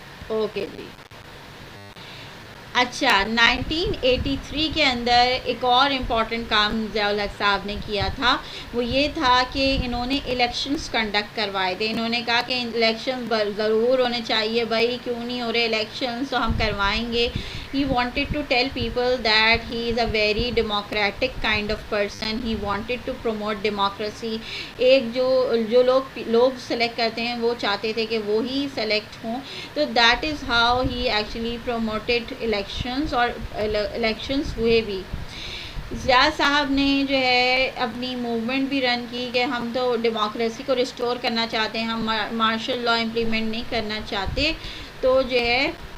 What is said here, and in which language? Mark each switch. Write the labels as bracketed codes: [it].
[ur] Okay جی. اچھا 1983 کے اندر ایک اور امپورٹنٹ کام ضیاء الحق صاحب نے کیا تھا, وہ یہ تھا کہ انہوں نے الیکشنز کنڈکٹ کروائے تھے. انہوں نے کہا کہ الیکشنز ضرور ہونے چاہیے بھائی, کیوں نہیں ہو رہے الیکشنز, تو ہم کروائیں گے. [en] He wanted to tell people that he is a very democratic kind of person. He wanted to promote democracy. [ur] ایک جو لوگ سلیکٹ کرتے ہیں وہ چاہتے تھے کہ وہی سلیکٹ ہوں. [en] تو that is how he actually promoted elections, [ur] اور elections ہوئے بھی. ضیاء صاحب نے جو ہے اپنی موومنٹ بھی رن کی کہ ہم تو ڈیموکریسی کو ریسٹور کرنا چاہتے ہیں, ہم مارشل لا امپلیمنٹ نہیں کرنا چاہتے. تو جو ہے